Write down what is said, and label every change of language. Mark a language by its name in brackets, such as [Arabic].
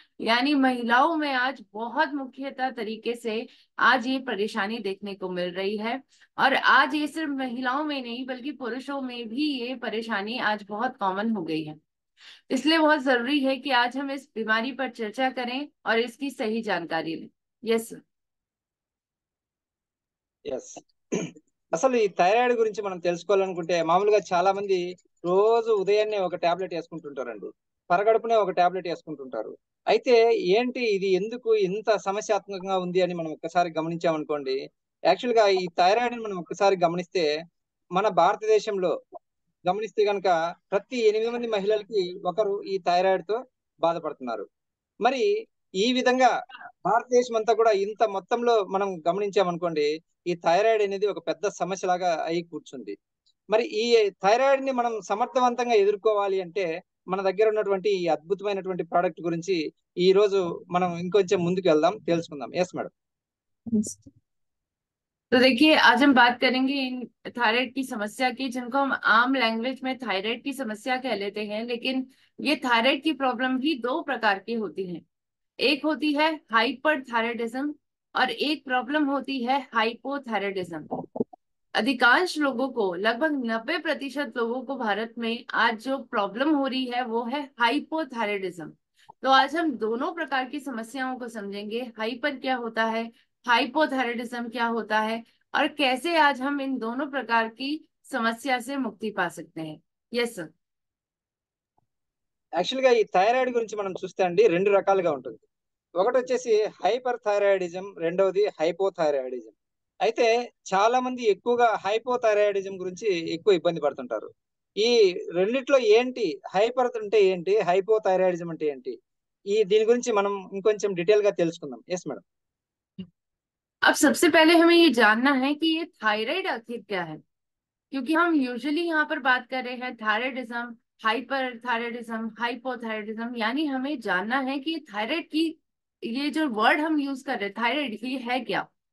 [Hindi] यानी महिलाओं में आज बहुत मुख्यतः तरीके से आज ये परेशानी देखने को मिल रही है। और आज ये सिर्फ महिलाओं में नहीं बल्कि पुरुषों में भी ये परेशानी आज बहुत कॉमन हो गई है। इसलिए बहुत जरूरी है कि आज हम इस बीमारी पर चर्चा करें और इसकी सही जानकारी लें। [English] Yes sir. Yes. [Telugu] అసలు ఈ థైరాయిడ్ గురించి మనం తెలుసుకోవాలనుకుంటే మామూలుగా చాలా మంది రోజు ఉదయాన్నే ఒక టాబ్లెట్ వేసుకుంటుంటారండి, పరగడుపునే ఒక టాబ్లెట్ వేసుకుంటుంటారు. అయితే ఏంటి ఇది, ఎందుకు ఇంత సమస్యాత్మకంగా ఉంది అని మనం ఒక్కసారి గమనించామనుకోండి. యాక్చువల్ గా ఈ థైరాయిడ్ మనం ఒక్కసారి గమనిస్తే మన భారతదేశంలో గమనిస్తే గనక ప్రతి 8 మంది మహిళలకి ఒకరు ఈ థైరాయిడ్ తో బాధపడుతున్నారు. మరి ఈ విధంగా భారతదేశం అంతా కూడా ఇంత మొత్తంలో మనం గమనించామనుకోండి, ఈ థైరాయిడ్ అనేది ఒక పెద్ద సమస్య లాగా అయి కూర్చుంది. మరి ఈ థైరాయిడ్ ని మనం సమర్థవంతంగా ఎదుర్కోవాలి అంటే మన దగ్గర ఉన్నటువంటి ఈ అద్భుతమైనటువంటి ప్రోడక్ట్ గురించి ఈ రోజు మనం ఇంకొంచెం ముందుకు వెళ్దాం, తెలుసుకుందాం. [English] Yes madam. [Hindi] तो देखिए, आज हम बात करेंगे इन थायराइड की समस्या की, जिनको हम आम लैंग्वेज में थायराइड की समस्या कह लेते हैं। लेकिन ये थायराइड की प्रॉब्लम भी 2 प्रकार की होती है। एक होती है हाइपरथायराइडिज्म और एक प्रॉब्लम होती है हाइपोथायराइडिज्म। अधिकांश लोगों को, लगभग 90% लोगों को भारत में आज जो प्रॉब्लम हो रही है वो है हाइपोथायराइडिज्म। तो आज हम दोनों प्रकार की समस्याओं को समझेंगे। हाइपर क्या होता है, हाइपोथायराइडिज्म क्या होता है, और कैसे आज हम इन दोनों प्रकार की समस्या से मुक्ति पा सकते हैं। [English] Yes sir. [Telugu] యాక్చువల్ గా ఈ థైరాయిడ్ గురించి మనం చూస్తే అండి 2 రకాలుగా ఉంటుంది. ఒకటి వచ్చేసి హైపర్ థైరాయిడిజం, రెండవది హైపోథైరాయిడిజం. అయితే చాలా మంది ఎక్కువగా హైపోథైరాయిడిజం గురించి ఎక్కువ ఇబ్బంది పడుతుంటారు. ఈ రెండిట్లో ఏంటి హైపర్ అంటే ఏంటి, హైపోథైరాయిడిజం అంటే ఏంటి, దీని గురించి మనం ఇంకొంచెం డీటెయిల్ గా తెలుసుకుందాం. [English] Yes madam. [Hindi] अब सबसे पहले हमें ये जानना है कि ये थायराइड आखिर क्या है, क्योंकि हम यूजुअली यहाँ पर बात कर रहे हैं थायराइडिज्म, हाइपर थायराइडिज्म, हाइपोथायराइडिज्म, यानी हमें जानना है कि थायराइड की ये जो वर्ड हम यूज कर रहे हैं थायराइड, ये है क्या।